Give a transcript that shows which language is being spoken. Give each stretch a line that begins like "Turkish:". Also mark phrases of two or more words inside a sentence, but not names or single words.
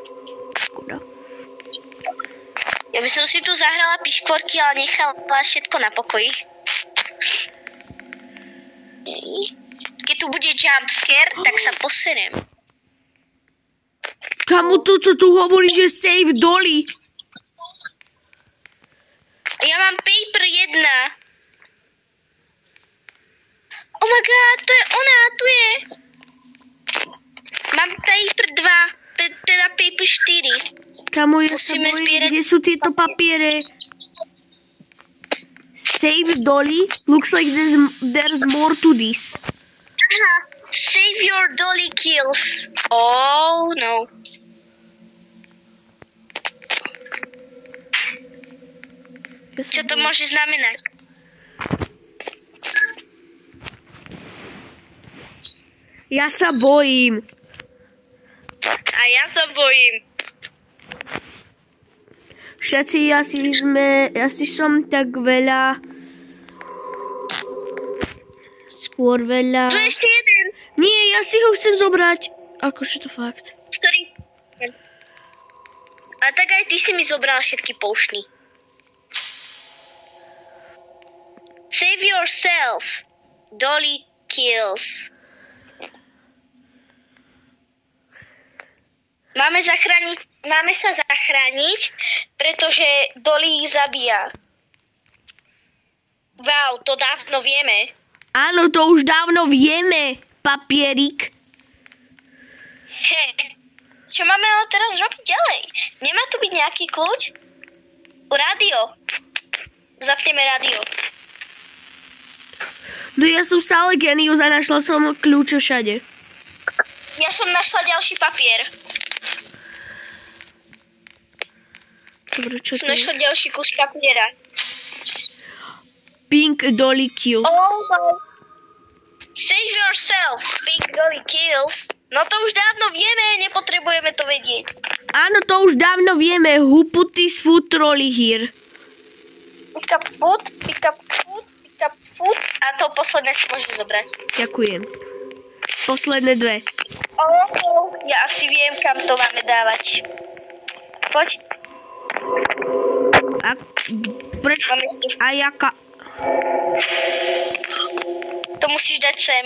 Slovak: Ja by som si tu zahrala piškvorky, ale nechala všetko na pokoji. Keď tu bude jumpscare, tak sa poserem. Kamu to, čo tu hovorí, že
English: save doli.
Slovak: Ja mám paper 1.
English: Oh my god,
Slovak: to je ona, tu je. Mám paper 2, teda paper 4. Kamu, ja sa Musíme bojím, zbierať- kde sú tieto papiere?
English: Save Dolly. Looks like there's more to this. Aha, save your dolly kills. Oh no.
Slovak: Ja sa Čo to bojím. môže znamenať? Ja sa bojím. A ja sa bojím. Všetci asi som tak veľa. Skôr veľa. Tu je ešte jeden. Nie, ja si ho chcem zobrať. Akože to fakt. Ktorý? A tak aj ty si mi zobral všetky poušny.
English: Save yourself. Dolly kills.
Slovak: Máme sa zachrániť, pretože Dolly ich zabíja. Wow, to dávno vieme. Áno, to už dávno vieme, papierik. Čo máme ale teraz robiť ďalej? Nemá tu byť nejaký kľúč? Rádio. Zapneme rádio. No ja som stále genius a našla som kľúče všade. Ja som našla ďalší papier. Dobre, čo to Som je? našla ďalší kus papiera.
English: Pink Dolly Kills. Oh my. Save yourself. Pink Dolly kills.
Slovak: No to už dávno vieme, nepotrebujeme to vedieť. Áno, to už dávno vieme.
English: Who put this food trolley here? Pick up food, pick up food, pick up food.
Slovak: A to posledné si môžeš zobrať. Ďakujem. Posledné dve. Oh, ja asi viem, kam to máme dávať. Poď. A jaká... To musíš dať sem.